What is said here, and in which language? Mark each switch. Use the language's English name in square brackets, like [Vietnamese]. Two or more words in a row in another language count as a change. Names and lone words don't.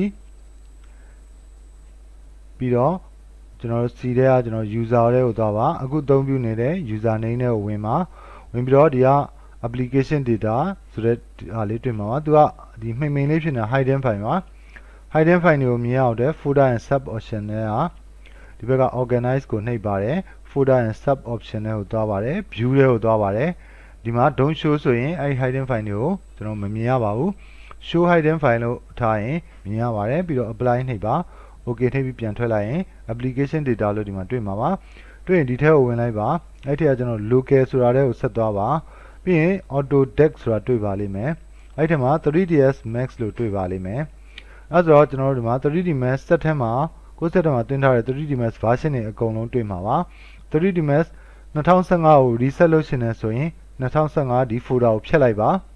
[Burmese] ပြီးတော့ကျွန်တော် C ထဲကကျွန်တော် user တွေကိုသွားပါအခုအသုံးပြုနေတဲ့ [English] user name [Burmese] တွေကိုဝင်ပြီးတော့ဒီက [English] application data [Burmese] ဆိုတဲ့ဟာလေးတွေ့မှာပါသူကဒီမှိန်လေးဖြစ်နေ [English] hidden file [Burmese] ပါ [English] hidden file [Burmese] တွေကိုမြင်အောင် တဲ့ [English] folder and sub option [Burmese] တွေကဒီဘက်က organize ကိုနှိပ်ပါတယ် [English] folder and sub option [Burmese] တွေကိုသွားပါတယ် view တွေကိုသွားပါတယ်ဒီမှာ [English] don't show [Burmese] ဆိုရင်အဲ့ [English] hidden file [Burmese] တွေကို ကျွန်တော်မမြင်ရပါဘူး [English] show hidden file [Burmese] လို့ထားရင်မြင်ရပါတယ်ပြီးတော့ apply နှိပ်ပါ okay နှိပ်ပြီးပြန်ထွက်လိုက်ရင် [English] application data [Burmese] လို့ဒီမှာတွေ့မှာပါတွေ့ရင်ဒီထဲကိုဝင်လိုက်ပါအဲ့ထက်ကကျွန်တော် local ဆိုတာတဲ့ကိုဆက်သွားပါပြီးရင် [English] auto deck [Burmese] ဆိုတာတွေ့ပါလိမ့်မယ်အဲ့ထက်မှာ 3ds max လို့တွေ့ပါလိမ့်မယ်အဲ့ဆိုတော့ကျွန်တော်တို့ဒီမှာ 3d max ဆက်ထဲမှာကိုယ်ဆက်ထဲမှာတင်ထားတဲ့ 3d max version တွေအကုန်လုံးတွေ့မှာပါ 3d max 2015ကို reset လုပ်ရှင်နေဆိုရင်2015ဒီ folder ကိုဖျက်လိုက်ပါ